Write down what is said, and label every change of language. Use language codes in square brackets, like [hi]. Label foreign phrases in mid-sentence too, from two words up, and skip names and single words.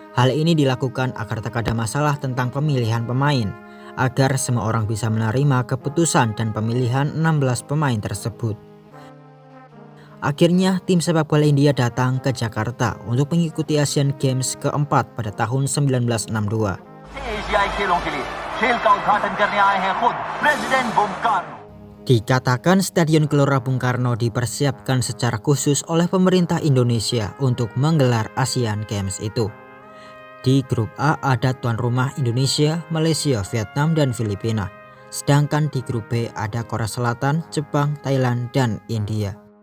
[id] Hal ini dilakukan agar tak ada masalah tentang pemilihan pemain. agar semua orang bisa menerima keputusan dan pemilihan 16 pemain tersebut. Akhirnya tim sepak bola India datang ke Jakarta untuk mengikuti Asian Games keempat pada tahun 1962. [hi] एशियाई खेलों के लिए खेल का उद्घाटन करने आए हैं खुद प्रेसिडेंट बूम कार्नो। [id] Dikatakan Stadion Gelora Bung Karno dipersiapkan secara khusus oleh pemerintah Indonesia untuk menggelar Asian Games itu. Di grup A ada tuan rumah Indonesia, Malaysia, Vietnam, dan Filipina. Sedangkan di grup B ada Korea Selatan, Jepang, Thailand, dan India.